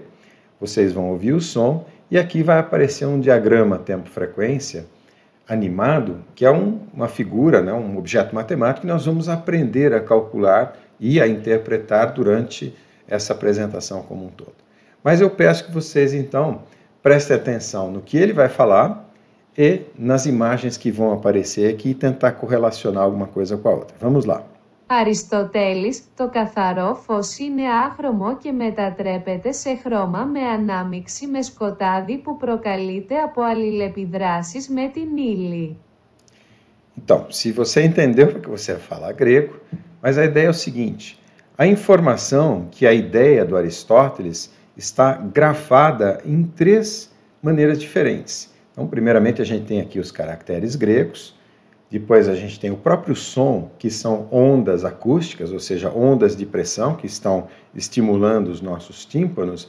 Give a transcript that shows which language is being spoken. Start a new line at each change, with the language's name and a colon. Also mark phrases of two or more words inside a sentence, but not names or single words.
Portuguese: Vocês vão ouvir o som e aqui vai aparecer um diagrama tempo-frequência animado, que é uma figura, né, um objeto matemático que nós vamos aprender a calcular e a interpretar durante essa apresentação como um todo. Mas eu peço que vocês, então, prestem atenção no que ele vai falar e nas imagens que vão aparecer aqui e tentar correlacionar alguma coisa com a outra. Vamos lá.
Greek: Αριστοτέλης, το καθαρό φως είναι άχρωμο και μετατρέπεται σε χρώμα με ανάμειξη με σκοτάδι που προκαλείται από αλληλεπιδράσεις με την ύλη.
Portuguese: Então, se você entendeu, porque você vai falar grego, mas a ideia é o seguinte: a informação que a ideia do Aristóteles está grafada em três maneiras diferentes. Então, primeiramente, a gente tem aqui os caracteres gregos, depois a gente tem o próprio som, que são ondas acústicas, ou seja, ondas de pressão que estão estimulando os nossos tímpanos.